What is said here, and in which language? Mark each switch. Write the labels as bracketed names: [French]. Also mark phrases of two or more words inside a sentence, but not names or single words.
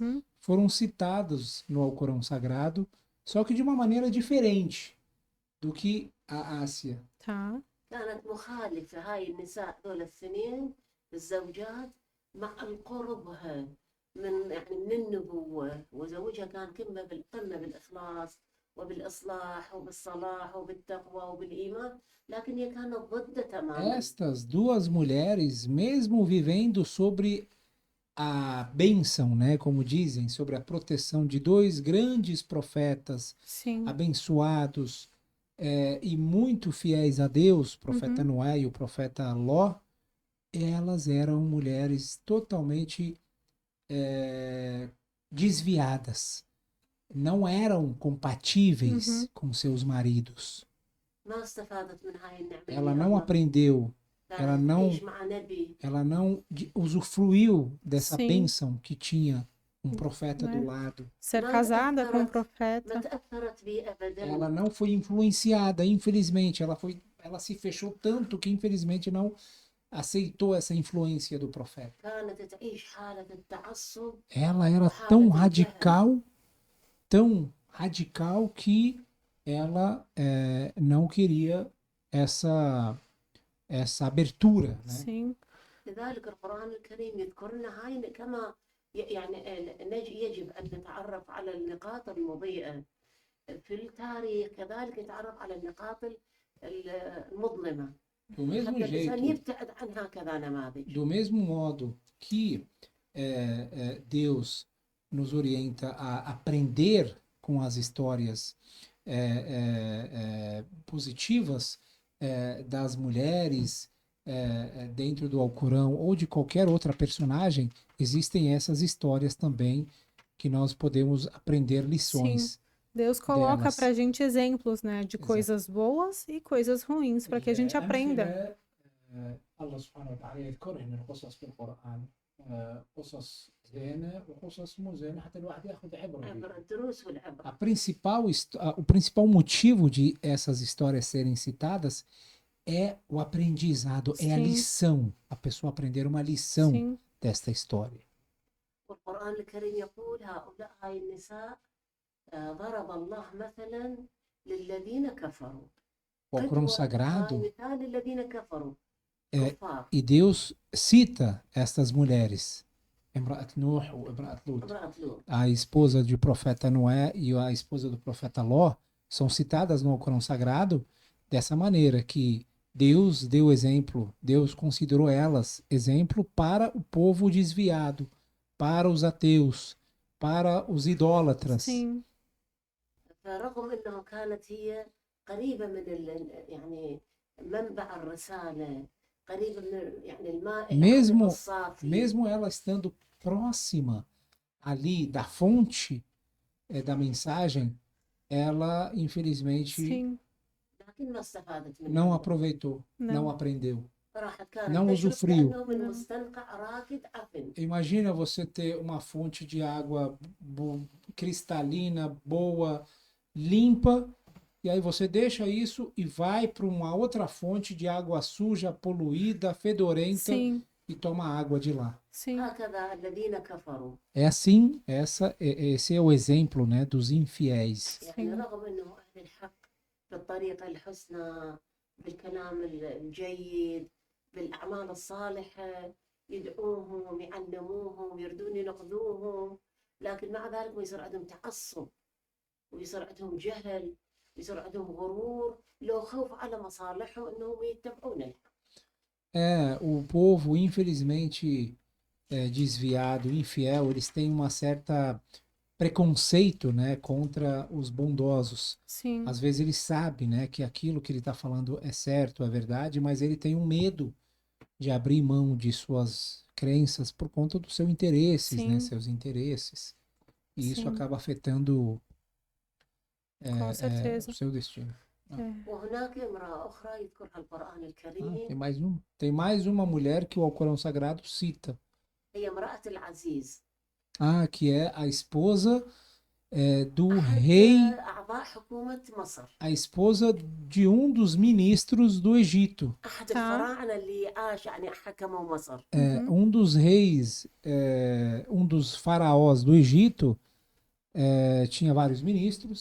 [Portuguese] uhum, foram citados no Alcorão Sagrado, só que de uma maneira diferente do que a Ásia. tá, [Arabic] كانت مخالفة هاي النساء دول الثنين الزوجات مع قربها من يعني من النبوة، وزوجها كان قمة بالإخلاص وبالإصلاح وبالصلاح وبالتقوى وبالإيمان، لكن هي كانت ضده تماما. [Portuguese] Estas duas mulheres, mesmo vivendo sobre a bênção, né, como dizem, sobre a proteção de dois grandes profetas sim, abençoados e muito fiéis a Deus, o profeta uhum, Noé e o profeta Ló, elas eram mulheres totalmente desviadas. não eram compatíveis Uhum. com seus maridos. [Arabic] ما استفادت من هاي النعمة [Portuguese] Ela [Arabic] اللي [Portuguese] não [Arabic] الله [Portuguese] aprendeu, ela [Arabic] كانت تعيش [Portuguese] não, [Arabic] مع نبي [Portuguese] ela não usufruiu dessa Sim, bênção que tinha um profeta do né? lado. Ser [Arabic] ما [Portuguese] casada com um [Arabic] تأثرت ما [Portuguese] profeta. [Arabic] تأثرت به [Portuguese] Ela [Arabic] أبدا. [Portuguese] não foi influenciada, infelizmente, ela se fechou tanto que infelizmente não aceitou essa influência do profeta. [Arabic] كانت تعيش حالة التعصب [Portuguese] Ela era [Arabic] وحالة الجهل. [Portuguese] tão radical que ela não queria essa abertura, né? Sim, [Arabic] لذلك القرآن الكريم يذكر لنا هاي كما يجب أن نتعرف على النقاط المضيئة في التاريخ، كذلك نتعرف على النقاط المظلمة [Portuguese] Do mesmo [Arabic] حتى الإنسان [Portuguese] jeito, [Arabic] يبتعد عن هكذا نماذج. [Portuguese] do mesmo modo que Deus nos orienta a aprender com as histórias positivas das mulheres dentro do Alcorão ou de qualquer outra personagem, existem essas histórias também que nós podemos aprender sim. lições Deus coloca delas. pra gente exemplos, né, de Exato. coisas boas e coisas ruins para que a gente aprenda. [Arabic] الأمثلة الله سبحانه وتعالى يذكر إن القصص في القرآن قصص زينة وقصص مو زينة حتى الواحد ياخذ عبرة بيها. عبر الدروس والعبر. [Portuguese] O principal motivo de essas histórias serem citadas é o aprendizado, é a Sim, lição, a pessoa aprender uma lição sim, desta história. [Arabic] والقرآن الكريم يقول هاي النساء ضرب الله مثلا للذين كفروا. [Portuguese] O Alcorão [Arabic] هاي [Portuguese] Sagrado, [Arabic] مثال للذين كفروا [Portuguese] É, [Arabic] كفار. [Portuguese] e Deus cita estas mulheres, [Arabic] امرأة نوح [Portuguese] ou [Arabic] امرأة لوط, امرأة لوط. [Portuguese] a esposa do profeta Noé e a esposa do profeta Ló, são citadas no Alcorão Sagrado dessa maneira, que Deus deu exemplo, Deus considerou elas exemplo para o povo desviado, para os ateus, para os idólatras. sim, [Arabic] فرغم انه كانت هي قريبة من يعني منبع الرسالة، قريبة من يعني الماء العذب الصافي. [Portuguese] mesmo ela estando próxima ali da fonte da mensagem, ela infelizmente sim, [Arabic] لكن ما استفادت منها. [Portuguese] não aproveitou, não não, aprendeu, [Arabic] راحت كانت [Portuguese] não [Arabic] تشرب [Portuguese] usufruiu. [Arabic] كأنه من [Portuguese] não, [Arabic] مستنقع راكد عفن. [Portuguese] Imagina você ter uma fonte de água cristalina, boa, limpa, e aí você deixa isso e vai para uma outra fonte de água suja, poluída, fedorenta sim, e toma água de lá. sim, [Arabic] هكذا الذين كفروا. [Portuguese] É assim, esse é o exemplo, né, dos infiéis. [Arabic] يعني [Portuguese] sim, [Arabic] رغم انه اهل الحق بالطريقة الحسنى، بالكلام الجيد، بالاعمال الصالحة، يدعوهم يعلموهم يردون ينقذوهم، لكن مع ذلك يصير عندهم تعصب ويصير عندهم جهل ويصير عندهم غرور، لو خوف على مصالحهم انهم يتبعون الحق. [Portuguese] O povo, infelizmente, desviado, infiel, eles têm uma certa preconceito, né, contra os bondosos. sim, Às vezes ele sabe, né, que aquilo que ele está falando é certo, é verdade, mas ele tem um medo de abrir mão de suas crenças por conta dos seus interesses, né, sim, seus interesses. E isso sim, acaba afetando com certeza. o seu destino. É. [Arabic] وهناك امرأة أخرى يذكرها القرآن الكريم. [Portuguese] Tem mais uma mulher que o Alcorão Sagrado cita. [Arabic] هي امرأة العزيز. [Portuguese] Que é a esposa do [Arabic] أحد [Portuguese] rei, [Arabic] أعضاء حكومة مصر. [Portuguese] a esposa de um dos ministros do Egito. [Arabic] أحد [Portuguese] tá, [Arabic] الفراعنة اللي عاش يعني حكموا مصر. uhum, [Portuguese] Um dos reis, um dos faraós do Egito, tinha vários ministros,